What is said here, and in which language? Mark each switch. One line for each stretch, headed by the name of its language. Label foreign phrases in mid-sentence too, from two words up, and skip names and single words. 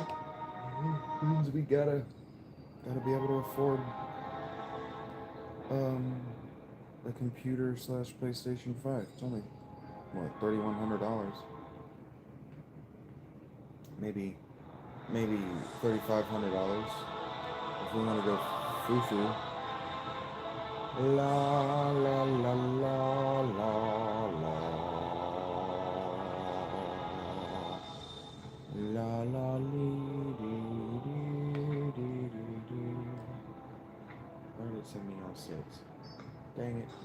English: Means we gotta be able to afford um a computer slash PlayStation 5. It's only what, $3,100. Maybe $3,500 if we want to go foo foo. La la la la la la la la lee dee dee dee dee dee. Why did it send me all six? Dang it.